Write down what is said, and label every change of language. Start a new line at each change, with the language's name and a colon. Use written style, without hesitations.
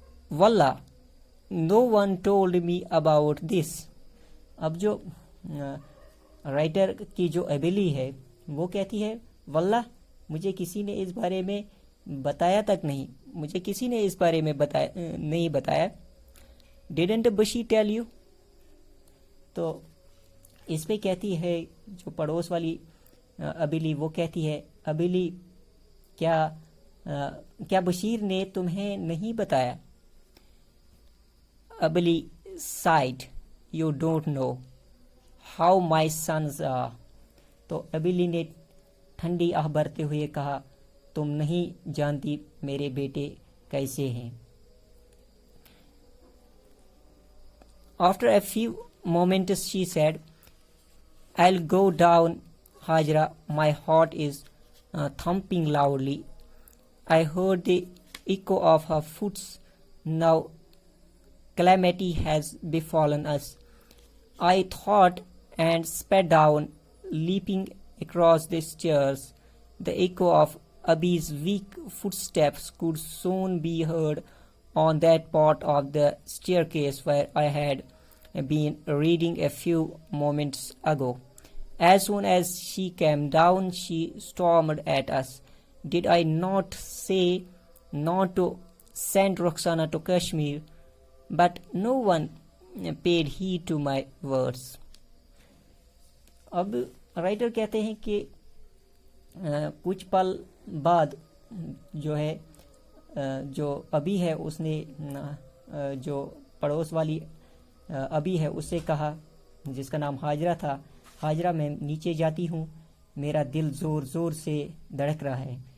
English: واللہ no one told me about this.
Urdu: اب جو رائٹر کی جو ابیلی ہے وہ کہتی ہے واللہ مجھے کسی نے اس بارے میں بتایا تک نہیں، مجھے کسی نے اس بارے میں نہیں بتایا.
English: Didn't Bushi tell you؟
Urdu: تو اس پہ کہتی ہے جو پڑوس والی ابیلی وہ کہتی ہے ابیلی کیا بشیر نے تمہیں نہیں بتایا؟ ابیلی sighed.
English: You don't know how my sons are.
Urdu: تو ابیلی نے ٹھنڈی آہ بھرتے ہوئے کہا تم نہیں جانتی میرے بیٹے کیسے ہیں.
English: After a few moments she said, I'll go down, Hajra. My heart is thumping loudly. I heard the echo of her footsteps. Now calamity has befallen us. I thought and sped down, leaping across the stairs. The echo of Abi's weak footsteps could soon be heard on that part of the staircase where I had been reading a few moments ago. As soon as she came down, she stormed at us. Did I not say not to send Roxana to Kashmir? But no one paid heed to my words.
Urdu: اب writer کہتے ہیں کہ کچھ پل بعد جو ہے جو ابھی ہے اس نے جو پڑوس والی ابھی ہے اس سے کہا جس کا نام ہاجرہ تھا، ہاجرہ میں نیچے جاتی ہوں، میرا دل زور زور سے دھڑک رہا ہے.